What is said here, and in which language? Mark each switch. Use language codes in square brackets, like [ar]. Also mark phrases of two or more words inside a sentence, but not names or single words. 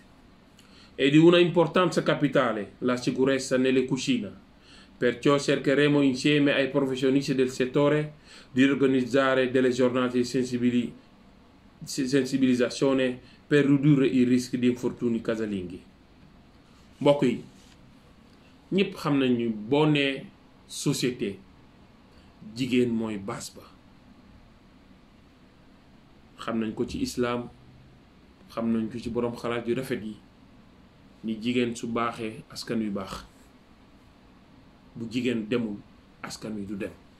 [it] È di una importanza capitale la sicurezza nelle cucine. Perciò cercheremo insieme ai professionisti del settore di organizzare delle giornate di sensibilizzazione per ridurre i rischi di infortuni casalinghi. [wo] mbokk yi ñëpp xam nañu boo nee société jigéen mooy baas ba. xam nañ ko ci islam, xam nañ ko ci boroom xalaat yu rafet yi, ni jigéen su baaxee askan wi baax, bu jigéen demul askan wi du dem.